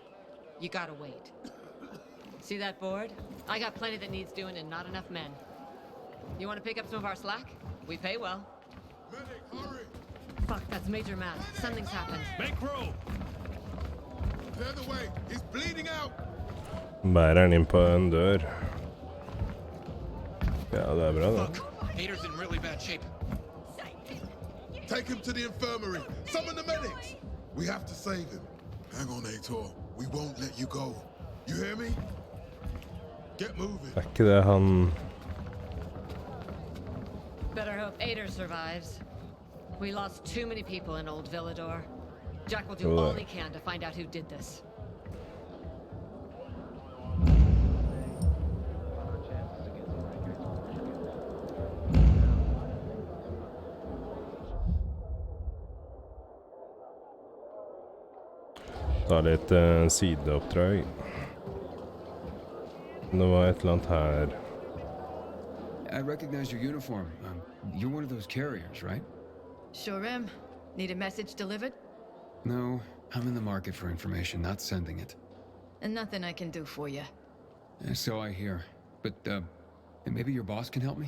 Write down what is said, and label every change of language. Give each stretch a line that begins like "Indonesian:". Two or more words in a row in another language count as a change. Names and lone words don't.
English: You gotta wait. See that board? I got plenty that needs doing and not enough men. You wanna pick up some of our slack? We pay well. Medic, hurry! Fuck, that's Major Matt. Something's happened. Make room. Clear the way! He's bleeding out!
Norwegian: Bærer han inn på en dør. Ja, det er bra da.
English: Hater's in really bad shape. Take him to the infirmary! Summon the medics! We have to save him. Hang on, Ator. We won't let you go. You hear me? Get moving.
Norwegian: Det er ikke det han...
English: Better hope Ader survives. We lost too many people in Old Villador. Jack will do Cool. all he can to find out who did this.
Norwegian: Ta litt sideoppdrag. Det var et eller annet her.
English: I recognize your uniform. You're one of those carriers, right? Sure am. Need a message delivered? No, I'm in the market for information, not sending it. And nothing I can do for you. So I hear. But, maybe your boss can help me?